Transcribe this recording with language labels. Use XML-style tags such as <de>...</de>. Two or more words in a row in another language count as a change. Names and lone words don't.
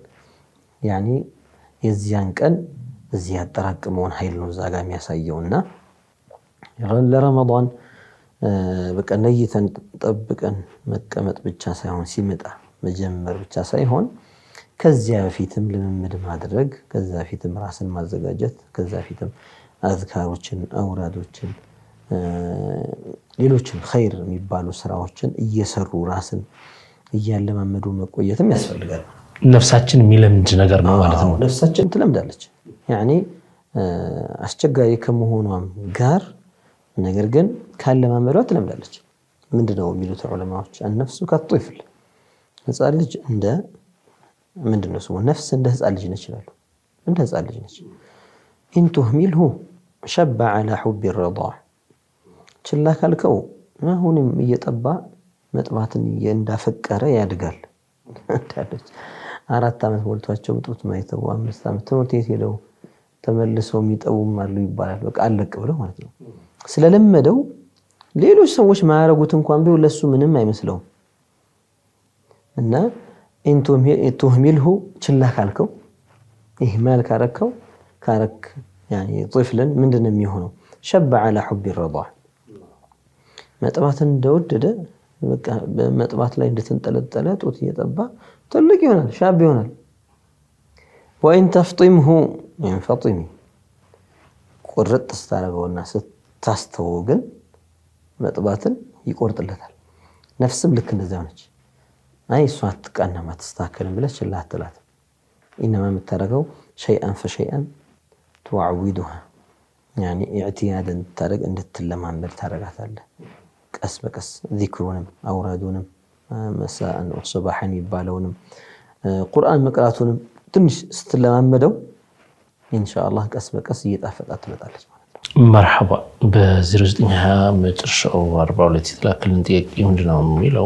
<am>ያኔ የዚያን ቀን እዚህ ያጠራቀመውን ኃይል ነው እዛ ጋር የሚያሳየውና ለረመዳን በቃ ነይተን ጠብቀን መቀመጥ ብቻ ሳይሆን ሲመጣ መጀመር ብቻ ሳይሆን ከዚያ በፊትም ልምምድ ማድረግ ከዛ በፊትም ራስን ማዘጋጀት ከዛ በፊትም አዝካሮችን አውራዶችን ሌሎችን ኸይር የሚባሉ ስራዎችን እየሰሩ ራስን እያለማመዱ መቆየትም ያስፈልጋል። ነፍሳችን የሚለምድ ነገር ነው ማለት ነው። ነፍሳችን ትለምዳለች ያኔ አስቸጋሪ ከመሆኗም ጋር ነገር ግን ካለማመዷ ትለምዳለች። ምንድነው የሚሉት ዑለማዎች</am> <ar>النفس كالطفل</ar> <am>ህፃን ልጅ እንደ ምንድነው ስሙ ነፍስ እንደ ህፃን ልጅ ነች ይላሉ። እንደ ህፃን ልጅ ነች</am> <ar>إن تهمله شب على حب الرضاع</ar> <am>ችላ ካልከው አሁንም እየጠባ መጥባትን እንዳፈቀረ ያድጋል። ታዲያ 4 አመት ሞልቷቸው ጡት ማይተው 5 አመት ትምህርት ቤት ሄደው ተመልሰው የሚጠቡም አሉ ይባላል። በቃ አለቅ ብለው ማለት ነው። ስለለመደው ሌሎች ሰዎች ማያረጉት እንኳን ቢሆን ለሱ ምንም አይመስለውም እና</am> <ar>إن تهمله</ar> <am>ችላ ካልከው ኢህማል ካረከው ካረክ</am> <ar>يعني طفلن</ar> <am>ምንድነው የሚሆነው</am> <ar>شب على حب الرضاع</ar> <am>መጥባትን እንደወደደ በቃ በመጥባት ላይ እንደተንጠለጠለ ጡት እየጠባ ትልቅ ይሆናል ሻብ ይሆናል።</am> <ar>وإن تفطمه ينفطم</ar> <am>ቁርጥ ስታረገውና ስታስተው ግን መጥባትን ይቆርጥለታል። ነፍስም ልክ እንደዛው ነች። አይ እሷ አትቃናም አትስተካከልም ብለህ ችላ አትላት። ኢነማ የምታረገው</am> <ar>شيئا فشيئا تعودها يعني اعتيادا</ar> <am>ታረግ እንድትለማመድ ታረጋታለህ። ቀስ በቀስ ዚክሩንም አውራዱንም</am> <ar>مساء وصباحا</ar> <am>ይባለውንም ቁርአን መቅራቱንም ትንሽ ስትለማመደው ኢንሻአላህ ቀስ በቀስ እየጣፈጣት ትመጣለች ማለት ነው። መርሐባ በ0920 መጨረሻው 42 የተላከልን ጥያቄ ምንድነው የሚለው?</am>